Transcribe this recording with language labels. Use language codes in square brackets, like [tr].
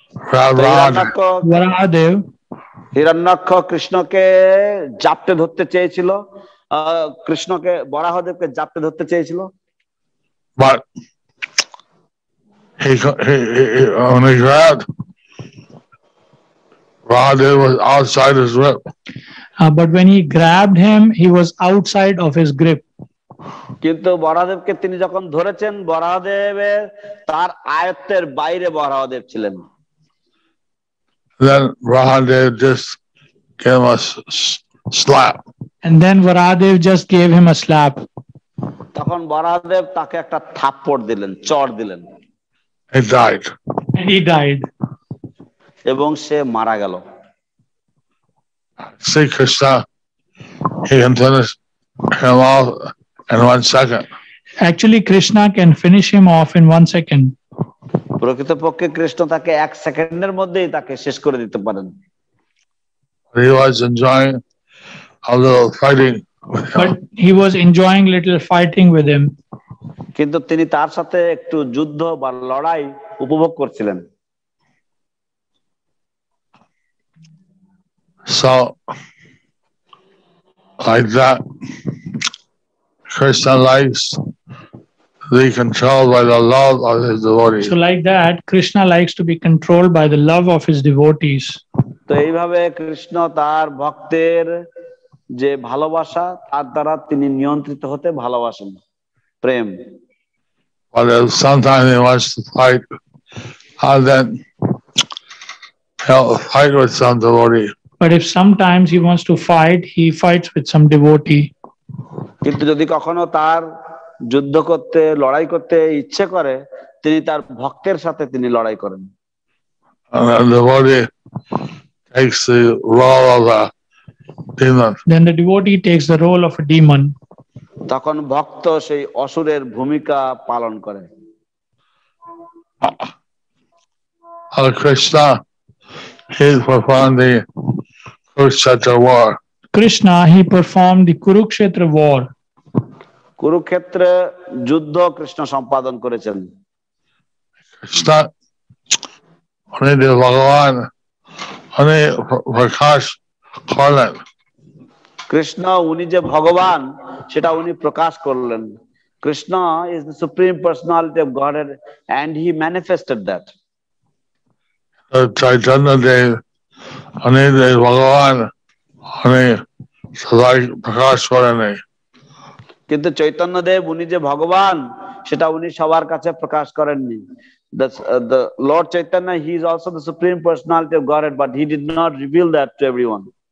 [en] Grab Varahadev. [bn] Hiranyaksha কৃষ্ণকে জাপটে ধরতে চেয়েছিল, কৃষ্ণকে বরাহদেবকে জাপটে ধরতে চেয়েছিল। [en] But he when he grabbed, Varahadev was outside his grip. But when he grabbed him, he was outside of his grip. [bn] কিন্তু বরাহদেবকে তিনি যখন ধরেছেন, বরাহদেবের তার আয়ত্তের বাইরে বরাহদেব ছিলেন। [en] Then Varahadev just gave him a slap. And then Varahadev just gave him a slap. [bn] তখন বরাহদেব তাকে একটা থাপ্পড় দিলেন, চড় দিলেন। [en] He died. And he died. [bn] এবং সে মারা গেল। [en] See Krishna, he can finish him off in 1 second. Actually, Krishna can finish him off in 1 second. [bn] প্রকৃতপক্ষে কৃষ্ণ তাকে 1 সেকেন্ডের মধ্যেই তাকে শেষ করে দিতে পারেন। [en] He was enjoying a little fighting with him. But he was enjoying little fighting with him. [bn] কিন্তু তিনি তার সাথে একটু যুদ্ধ বা লড়াই উপভোগ করছিলেন। [en] So, like that, Krishna likes to be controlled by the love of his devotees. So like that, Krishna likes to be controlled by the love of his devotees. [bn] তো এইভাবে কৃষ্ণ তার ভক্তের যে ভালোবাসা, তার দ্বারা তিনি নিয়ন্ত্রিত হতে ভালোবাসেন, প্রেম। [en] But if sometimes he wants to fight, then he'll fight with some devotee. But if sometimes he wants to fight, he fights with some devotee. [bn] কিন্তু যদি কখনো তার যুদ্ধ করতে, লড়াই করতে ইচ্ছে করে, তিনি তার ভক্তের সাথে তিনি লড়াই করেন। [en] And the devotee takes the role of a demon. Then the devotee takes the role of a demon. [bn] তখন ভক্ত সেই অসুরের ভূমিকা পালন করে। [en] Krishna, he performed the Kurukshetra war. Krishna, he performed the Kurukshetra war. [bn] কুরুক্ষেত্রে যুদ্ধ কৃষ্ণ সম্পাদন করেছেন। [en] Krishna, only the Bhagavan, only [bn] Prakash করলেন। কৃষ্ণ উনি যে ভগবান সেটা উনি প্রকাশ করলেন। [en] Krishna is the supreme personality of Godhead and he manifested that. Chaitanya Dev, only the Bhagavan, only [bn] সবাই প্রকাশ করেনি। কিন্তু চৈতন্য দেব উনি যে ভগবান সেটা উনি সবার কাছে প্রকাশ করেননি। [en] The Lord Chaitanya, he is also the supreme personality of Godhead, but he did not reveal that to everyone.